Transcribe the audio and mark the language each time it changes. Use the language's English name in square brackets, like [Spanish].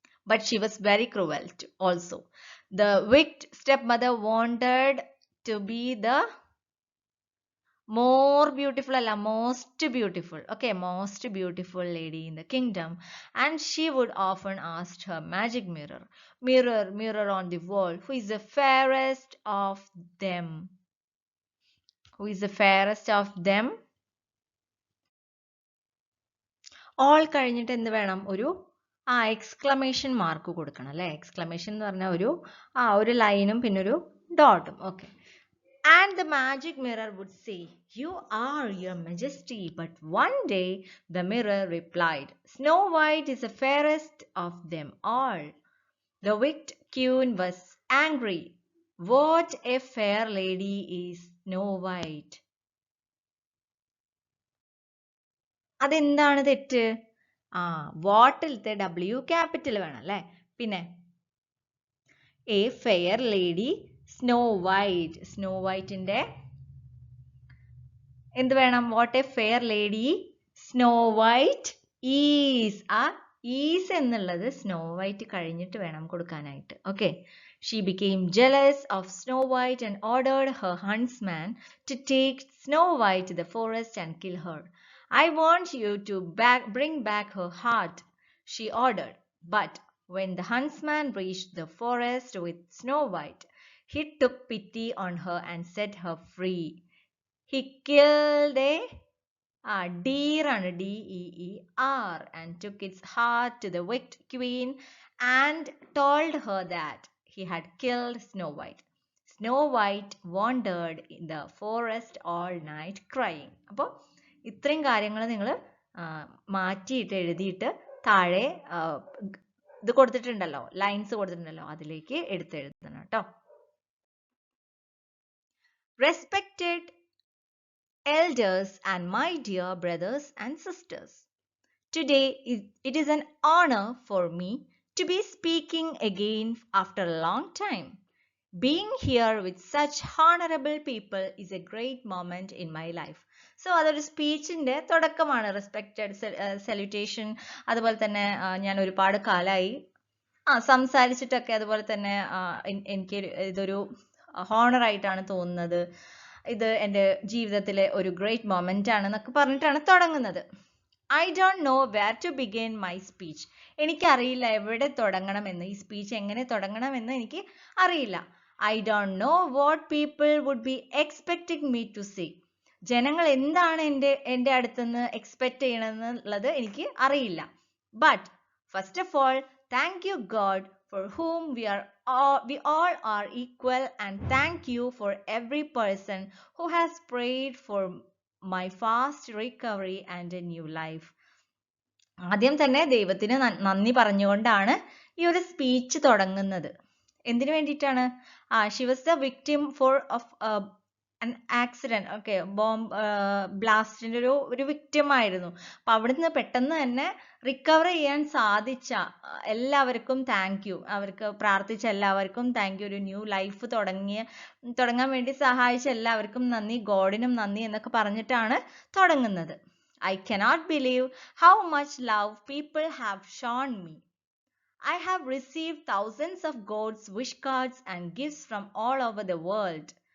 [English] But she was very cruel too also. The wicked stepmother wanted to be the more beautiful, most beautiful, okay, most beautiful lady in the kingdom, and she would often ask her magic mirror, mirror on the wall, who is the fairest of them? Who is the fairest of them? [Malayalam] All കഴിഞ്ഞിട്ട് എന്ത് വേണം? ഒരു exclamation mark കൊടുക്കണം അല്ലേ? Exclamation എന്ന് പറഞ്ഞാൽ ഒരു ലൈനും പിന്നെ ഒരു ഡോട്ടും. Okay. [English] And the magic mirror would say, "You are your majesty." But one day the mirror replied, "Snow White is the fairest of them all." The wicked queen was angry. What a fair lady is Snow White. [Malayalam] അതെന്താണ് തെറ്റ്? വാട്ടിലത്തെ W capital വേണം അല്ലേ? പിന്നെ [English] A fair lady Snow White. [Malayalam] Snow വൈറ്റിന്റെ എന്ത് വേണം? [English] What a fair lady Snow White is. [Malayalam] Is എന്നുള്ളത് snow white കഴിഞ്ഞിട്ട് വേണം കൊടുക്കാനായിട്ട്. Okay. [English] She became jealous of Snow White and ordered her huntsman to take Snow White to the forest and kill her. "I want you to bring back her heart," she ordered. But when the huntsman reached the forest with Snow White, he took pity on her and set her free. He killed a deer and DEER and took its heart to the wicked queen and told her that he had killed Snow White. Snow White wandered in the forest all night crying. [Malayalam] അപ്പോൾ ഇത്രയും കാര്യങ്ങൾ നിങ്ങൾ മാറ്റിയിട്ട് എഴുതിയിട്ട് താഴെ ഇത് കൊടുത്തിട്ടുണ്ടല്ലോ, lines കൊടുത്തിട്ടുണ്ടല്ലോ, അതിലേക്ക് എടുത്തെഴുതണം കേട്ടോ. [English] Respected elders and my dear brothers and sisters, today it is an honor for me to be speaking again after a long time. Being here with such honorable people is a great moment in my life. So [Malayalam] അതൊരു സ്പീച്ചിന്റെ തുടക്കമാണ്. Respected salutation. അതുപോലെ തന്നെ ഞാൻ ഒരുപാട് കാലമായി സംസാരിച്ചിട്ടൊക്കെ, അതുപോലെ തന്നെ എനിക്ക് ഇതൊരു ഹോണർ ആയിട്ടാണ് തോന്നുന്നത്. ഇത് എൻ്റെ ജീവിതത്തിലെ ഒരു ഗ്രേറ്റ് മൊമെന്റ് ആണെന്നൊക്കെ പറഞ്ഞിട്ടാണ് തുടങ്ങുന്നത്. [English] I don't know where to begin my speech. [Malayalam] എനിക്കറിയില്ല എവിടെ തുടങ്ങണമെന്ന്, ഈ സ്പീച്ച് എങ്ങനെ തുടങ്ങണമെന്ന് എനിക്ക് അറിയില്ല. [English] I don't know what people would be expecting me to say. [Malayalam] ജനങ്ങൾ എന്താണ് എൻ്റെ അടുത്തുനിന്ന് എക്സ്പെക്ട് ചെയ്യണമെന്നുള്ളത് എനിക്ക് അറിയില്ല. [English] But first of all, thank you God, for whom we all are equal, and thank you for every person who has prayed for my fast recovery and a new life. [Malayalam] ആദ്യം തന്നെ ദൈവത്തിന് നന്ദി പറഞ്ഞുകൊണ്ടാണ് ഈ ഒരു speech തുടങ്ങുന്നത്. എന്തിനു വേണ്ടിയിട്ടാണ്? [English] she was the victim of an accident. [Malayalam] Okay, bomb ബ്ലാസ്റ്റിന്റെ ഒരു വിക്ടിം ആയിരുന്നു. അപ്പൊ അവിടുന്ന് പെട്ടെന്ന് തന്നെ റിക്കവർ ചെയ്യാൻ സാധിച്ച എല്ലാവർക്കും താങ്ക് യു. അവർക്ക് പ്രാർത്ഥിച്ച എല്ലാവർക്കും താങ്ക് യു. ഒരു ന്യൂ ലൈഫ് തുടങ്ങാൻ വേണ്ടി സഹായിച്ച എല്ലാവർക്കും നന്ദി, ഗോഡിനും നന്ദി എന്നൊക്കെ പറഞ്ഞിട്ടാണ് തുടങ്ങുന്നത്. [English] I cannot believe how much love people have shown me. I have received thousands of God's wish cards and gifts from all over the world.